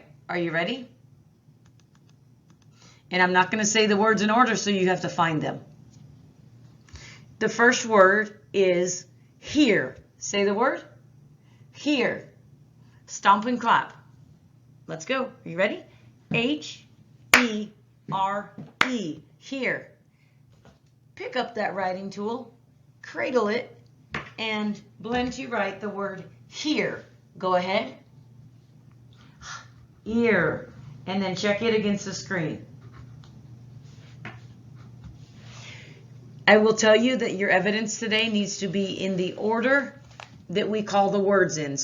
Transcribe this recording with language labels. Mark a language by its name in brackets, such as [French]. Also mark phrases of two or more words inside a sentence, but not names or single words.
[English] Are you ready? And I'm not going to say the words in order, so you have to find them. The first word is here. Say the word. Here. Stomp and clap. Let's go. Are you ready? H-E-R-E. Here. Pick up that writing tool, cradle it, and blend to write the word here. Go ahead. Ear. And then check it against the screen. I will tell you that your evidence today needs to be in the order that we call the words in.